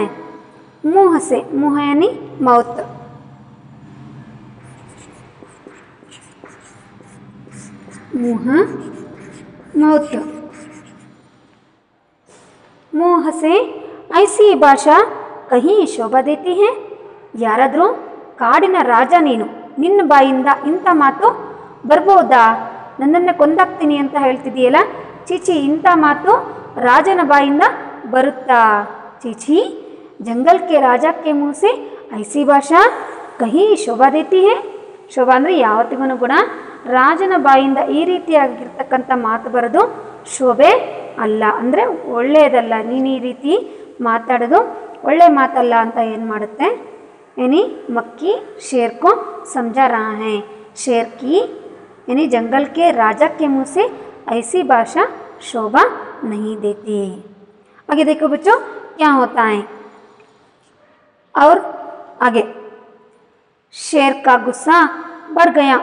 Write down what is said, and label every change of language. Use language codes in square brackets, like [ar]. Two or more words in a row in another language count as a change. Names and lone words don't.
[hi] मुंह से, मुंह यानी मौत. मुंह मौत. मुंह से ऐसी भाषा कहीं शोभा देती है. [kn] ಯಾರಾದರೂ ಕಾಡಿನ ರಾಜ ನೀನು, ನಿನ್ನ ಬಾಯಿಂದ ಇಂಥ ಮಾತು ಬರ್ಬೋದಾ, ನನ್ನನ್ನು ಕೊಂದಾಕ್ತೀನಿ ಅಂತ ಹೇಳ್ತಿದೀಯಲ್ಲ, ಚೀಚಿ ಇಂಥ ಮಾತು ರಾಜನ ಬಾಯಿಂದ ಬರುತ್ತಾ. [hi] छी छी जंगल के राजा के मुँह से ऐसी भाषा कहीं शोभा देती है. [kn] ಶೋಭಾ ಅಂದರೆ ಯಾವತ್ತಿಗೂ ಕೂಡ ರಾಜನ ಬಾಯಿಂದ ಈ ರೀತಿಯಾಗಿರ್ತಕ್ಕಂಥ ಮಾತು ಬರೋದು ಶೋಭೆ ಅಲ್ಲ, ಅಂದರೆ ಒಳ್ಳೆಯದಲ್ಲ. ನೀನು ಈ ರೀತಿ ಮಾತಾಡೋದು ಒಳ್ಳೆ ಮಾತಲ್ಲ ಅಂತ ಏನು ಮಾಡುತ್ತೆ, [hi] यानी मक्की शेर को समझा रहा है. शेर की यानी जंगल के राजा के मुंह से ऐसी भाषा शोभा नहीं देती. आगे देखो बच्चों क्या होता है. और आगे शेर का गुस्सा बढ़ गया.